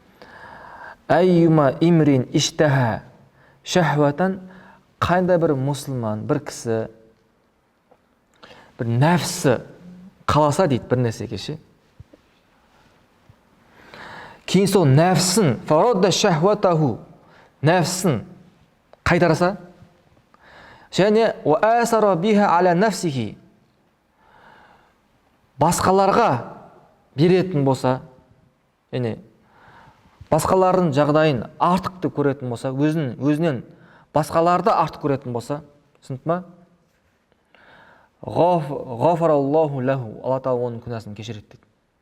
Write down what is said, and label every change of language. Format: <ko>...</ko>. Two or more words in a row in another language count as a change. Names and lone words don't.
<ar>أيما امرئ اشتهى شهوة,</ar> <kk>қандай бір мұсылман, бір кісі, бір нәпсі қаласа дейді бір нәрсеге ше. Кейін сол нәпсін,</kk> <ar>فرد شهوته,</ar> <kk>нәпсін қайтарса, және</kk> <ar>وآثر بها على نفسه,</ar> <kk>басқаларға беретін болса, яғни басқалардың жағдайын артықты көретін болса, өзінен басқаларды артық көретін болса, түсінді ма?</kk> <ar>غفر الله له,</ar> <kk>Алла Тағала оның күнәсін кешіреді дейді.</kk>